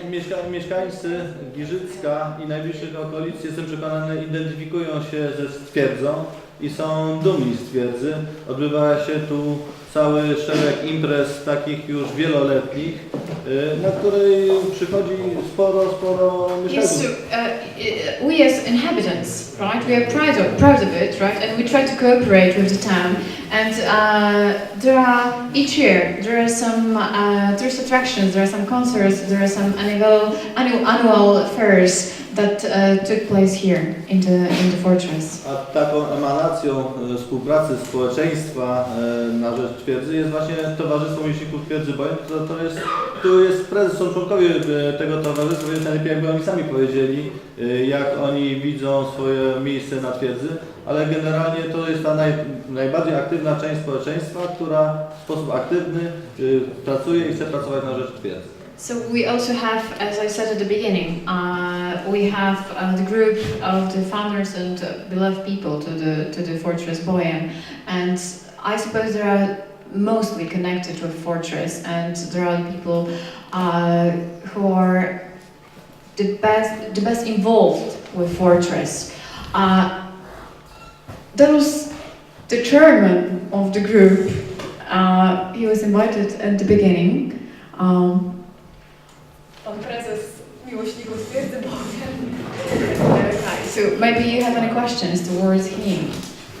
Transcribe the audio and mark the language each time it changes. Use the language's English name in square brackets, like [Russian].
[Polish] Tak, mieszkańcy Gizycka i najbliższych okolic, jestem przekonany, identyfikują się ze twierdzą i są dumni z twierdzy. Odbywa się tu cały szereg imprez takich już wieloletnich, na której przychodzi sporo [English] Yes, [Polish] mieszkańców. [English] so we as inhabitants, right, we are proud of it, right, and we try to cooperate with the town. And there are each year there are some tourist attractions, there are some concerts, there are some annual fairs that took place here in the fortress. [Polish] A taką emanacją współpracy społeczeństwa na rzecz twierdzy jest właśnie Towarzystwo Miłośników Twierdzy Bojem, tu jest prezes, są członkowie tego towarzystwa, więc najlepiej jakby oni sami powiedzieli, jak oni widzą swoje miejsce na twierdzy, ale generalnie to jest ta najbardziej aktywna część społeczeństwa, która w sposób aktywny pracuje i chce pracować na rzecz twierdzy. [English] So we also have, as I said at the beginning, we have the group of the founders and beloved people to the fortress Bojem, and I suppose they are mostly connected to a fortress, and there are people who are the best involved with fortress. That was the chairman of the group. He was invited at the beginning. [Polish] Pan prezes miłośników twierdzy bowiem. [English] So maybe you have any questions towards him?